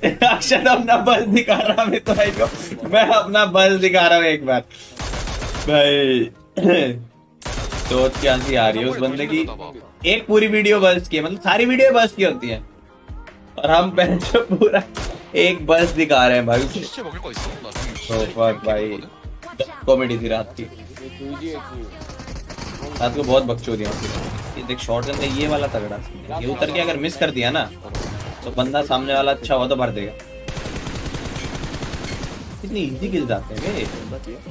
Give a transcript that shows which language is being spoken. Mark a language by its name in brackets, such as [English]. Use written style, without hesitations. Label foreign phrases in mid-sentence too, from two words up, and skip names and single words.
[Hindi] अक्षत अपना बस्ट दिखा रहा है तो भाई को, मैं अपना बस्ट दिखा रहा हूँ एक बार भाई। सोच के हंसी आ रही है उस बंदे की। एक पूरी वीडियो बस्ट की है, मतलब सारी वीडियो बस्ट की होती है और हम बेंच पूरा एक बस दिखा रहे हैं भाई। [Korean] 시체 먹을 거 있어? 나 지금 [Hindi] तो fuck भाई, कॉमेडी थी रात की। रात को बहुत बकचोदी होती है। ये देख शॉर्ट गन में ये वाला तगड़ा सीन है। ये उतर के अगर मिस कर दिया ना तो बंदा सामने वाला अच्छा हुआ तो भर देगा। कितनी [English] easy kill [Hindi] जाते हैं बे।